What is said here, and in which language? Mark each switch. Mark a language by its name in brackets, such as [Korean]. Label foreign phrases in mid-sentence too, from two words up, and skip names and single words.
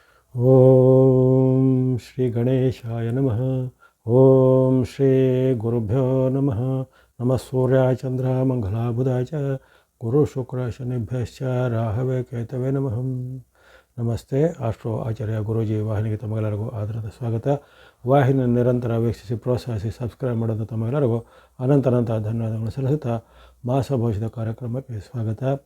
[Sanskrit] ಓಂ ಶ್ರೀ ಗಣೇಶಾಯ ನಮಃ. ಓಂ ಶ್ರೀ ಗುರುಭ್ಯೋ ನಮಃ. ನಮಃ ಸೂರ್ಯಾಯ ಚಂದ್ರ ಮಂಗಲಾಯ ಬುಧಾಯ ಚ ಗುರು ಶುಕ್ರ ಶನಿಭ್ಯಶ್ಚ ರಾಹವೇ ಕೇತವೇ ನಮಃ. [Kannada] ನಮಸ್ತೆ. ಆಸ್ಟ್ರೋ ಆಚಾರ್ಯ ಗುರೂಜಿ ವಾಹಿನಿಗೆ ತಮಗೆಲ್ಲರಿಗೂ ಆದರದ ಸ್ವಾಗತ. ವಾಹಿನಿ ನಿರಂತರ ವೀಕ್ಷಿಸಿ ಪ್ರೋತ್ಸಾಹಿಸಿ ಸಬ್ಸ್ಕ್ರೈಬ್ ಮಾಡೋದು ತಮಗೆಲ್ಲರಿಗೂ ಅನಂತ ಧನ್ಯವಾದಗಳು ಸಲ್ಲಿಸುತ್ತಾ ಮಾಸ ಭವಿಷ್ಯದ ಕಾರ್ಯಕ್ರಮಕ್ಕೆ ಸ್ವಾಗತ.